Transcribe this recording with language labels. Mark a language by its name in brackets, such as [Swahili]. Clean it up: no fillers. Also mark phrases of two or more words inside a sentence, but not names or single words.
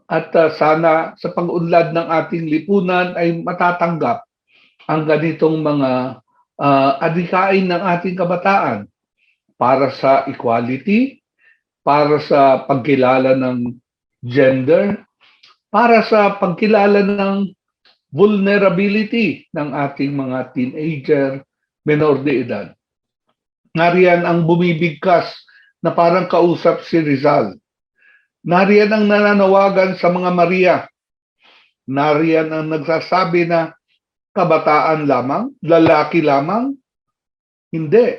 [Filipino] At sana sa pag-unlad ng ating lipunan ay matatanggap ang ganitong mga adhikain ng ating kabataan para sa equality, para sa pagkilala ng gender, para sa pagkilala ng vulnerability ng ating mga teenager, [Spanish] menor de edad. [Filipino] Nariyan ang bumibigkas na parang kausap si Rizal. Nariyan ang nananawagan sa mga Maria. Nariyan ang nagsasabi na kabataan lamang, lalaki lamang. Hindi.